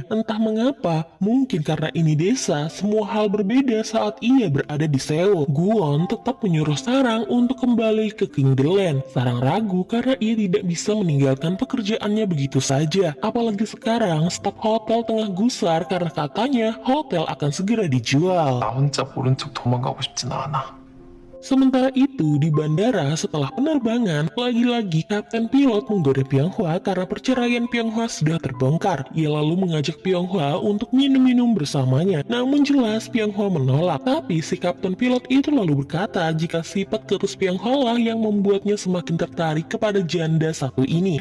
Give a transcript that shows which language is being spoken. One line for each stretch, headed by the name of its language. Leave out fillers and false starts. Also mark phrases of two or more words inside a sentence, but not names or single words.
Indonesian: Entah mengapa, mungkin karena ini desa, semua hal berbeda saat ia berada di Seoul. Guwon tetap menyuruh Sarang untuk kembali ke Kingderland. Sarang ragu karena ia tidak bisa meninggalkan pekerjaannya begitu saja. Apalagi sekarang staf hotel tengah gusar karena katanya hotel akan segera dijual.
Korean: 나 혼자 모른 척 도망가고 싶진 않아.
Indonesian: Sementara itu, di bandara setelah penerbangan, lagi-lagi Kapten Pilot menggoda Pyonghwa karena perceraian Pyonghwa sudah terbongkar. Ia lalu mengajak Pyonghwa untuk minum-minum bersamanya. Namun jelas Pyonghwa menolak. Tapi si Kapten Pilot itu lalu berkata jika sifat ketus Pyonghwa lah yang membuatnya semakin tertarik kepada janda satu ini.